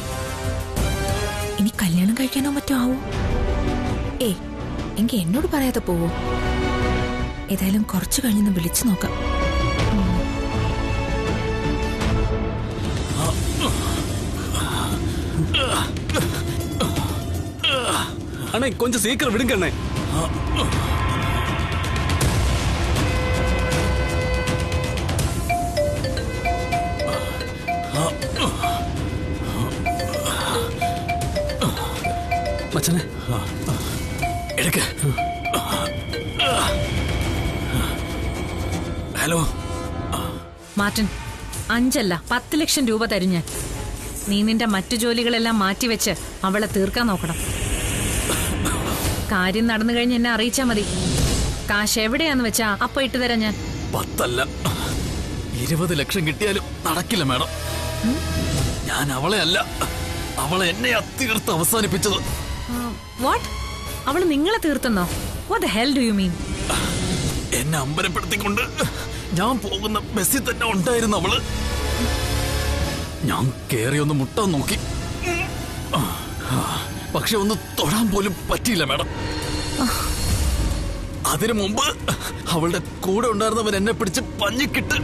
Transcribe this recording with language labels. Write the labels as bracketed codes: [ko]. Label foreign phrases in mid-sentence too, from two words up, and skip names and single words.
[ml] ഇനി കല്യാണം കഴിക്കാനോ മറ്റോ ആവോ? എങ്കിൽ എന്നോട് പറയാതെ പോവോ? ഏതായാലും കുറച്ചു കഴിഞ്ഞൊന്ന് വിളിച്ചു നോക്കാം. [ta] அண்ணே கொஞ்சம் சீக்கிரம் விடுங்க அண்ணே. மச்சனே எடுக்க. [ml] ഹലോ മാർട്ടിൻ, 5 അല്ല 10 ലക്ഷം രൂപ തരും ഞാൻ. നീ നിന്റെ മറ്റു ജോലികളെല്ലാം മാറ്റിവെച്ച് അവളെ തീർക്കാൻ നോക്കണം. കാര്യം നടന്നു കഴിഞ്ഞ് എന്നെ അറിയിച്ചാ മതി. കാശ് എവിടെയാന്ന് വെച്ചാ അപ്പൊ ഇട്ടുതരാം ഞാൻ. 10 അല്ല 20 ലക്ഷം കിട്ടിയാലും നടക്കില്ല മാഡം. ഞാൻ അവളെ അല്ല, അവളെ എന്നെയാ തീർത്ത് അവസാനിപ്പിച്ചത്. വാട്ട്? അവള് നിങ്ങളെ തീർത്തെന്നോ? [en] What the hell do you mean? [ml] എന്നെ അമ്പരപ്പെടുത്തിക്കൊണ്ട് ഞാൻ പോകുന്ന ബസ്സിൽ തന്നെ ഉണ്ടായിരുന്നു അവള്. ഞാൻ കേറി ഒന്ന് മുട്ടാൻ നോക്കി, പക്ഷെ ഒന്ന് തൊടാൻ പോലും പറ്റിയില്ല മാഡം. അതിനു മുമ്പ് അവളുടെ കൂടെ ഉണ്ടായിരുന്നവൻ എന്നെ പിടിച്ച് പഞ്ഞിക്കിട്ട്.